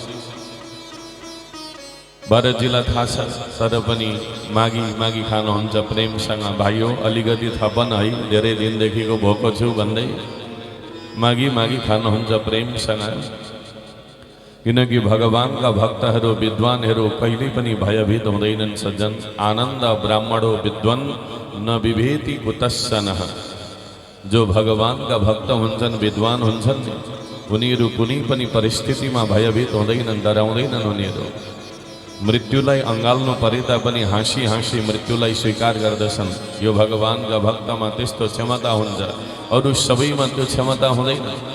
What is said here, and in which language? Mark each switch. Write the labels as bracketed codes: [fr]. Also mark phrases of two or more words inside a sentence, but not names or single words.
[ne] भरतजीलाई थाहा छ, तर पनि मागी मागी खानुहुन्छ प्रेमसँग। भाइयो अलिकति थपन है, धेरै दिनदेखिको भोको छु भन्दै मागी मागी खानुहुन्छ प्रेमसँग। किनकि भगवानका भक्तहरू विद्वानहरू कहिल्यै पनि भयभीत हुँदैनन् सज्जन। [sa] आनन्द ब्राह्मणो विद्वान न विभेति कुतस्सनः। [ne] जो भगवानका भक्त हुन्छन्, विद्वान हुन्छन्, उनीहरू कुनै पनि परिस्थितिमा भयभीत हुँदैनन्, डराउँदैनन्। उनीहरू मृत्युलाई अँगाल्नु परे तापनि हाँसी हाँसी मृत्युलाई स्वीकार गर्दछन्। यो भगवानका भक्तमा त्यस्तो क्षमता हुन्छ, अरू सबैमा त्यो क्षमता हुँदैन।